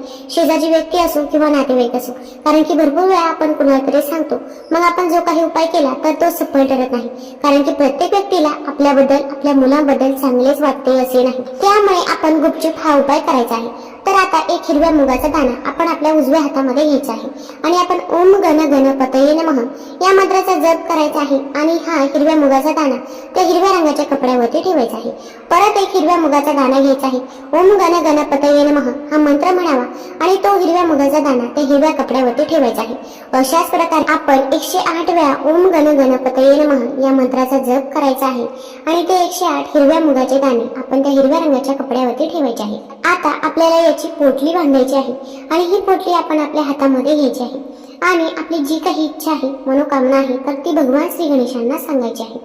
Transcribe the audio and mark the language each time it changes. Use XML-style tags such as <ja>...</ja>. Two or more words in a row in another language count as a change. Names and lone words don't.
<mr>शेजारी व्यक्ती असो किंवा नातेवाईक असो. कारण की भरपूर वेळा आपण कुणाला तरी सांगतो, मग आपण जो काही उपाय केला तर तो सफल ठरत नाही. कारण की प्रत्येक व्यक्तीला आपल्याबद्दल, आपल्या मुलांबद्दल चांगलेच वाटते असे नाही. त्यामुळे आपण गुपचूप हा उपाय करायचा आहे. तर आता एक हिरव्या मुगाचा दाणा आपण आपल्या उजव्या हातामध्ये घ्यायचा आहे. आणि आपण</mr> <sa>ओम गण गणपतये नमः</sa> <mr>या मंत्राचा जप करायचा आहे. आणि हा हिरव्या मुगाचा दाणा त्या हिरव्या रंगाच्या कपड्यावरती ठेवायचा आहे. परत एक हिरव्या मुगाचा दाणा घ्यायचा आहे.</mr> <sa>ओम गण गणपतये नमः</sa> <mr>हा मंत्र म्हणावा आणि तो हिरव्या मुगाचा दाणा त्या हिरव्या कपड्यावरती ठेवायचा आहे. अशाच प्रकारे आपण 108 वेळा</mr> <sa>ओम गण गणपतये नमः</sa> <mr>या मंत्राचा जप करायचा आहे. आणि ते 108 हिरव्या मुगाचे दाणे आपण त्या हिरव्या रंगाच्या कपड्यावरती ठेवायचे आहे. आता आपल्याला याची पोटली बांधायची आहे. आणि ही पोटली आपण आपल्या हातामध्ये घ्यायची आहे. आणि आपली जी काही इच्छा आहे, मनोकामना आहे तर ती भगवान श्री गणेशांना सांगायची आहे.</mr>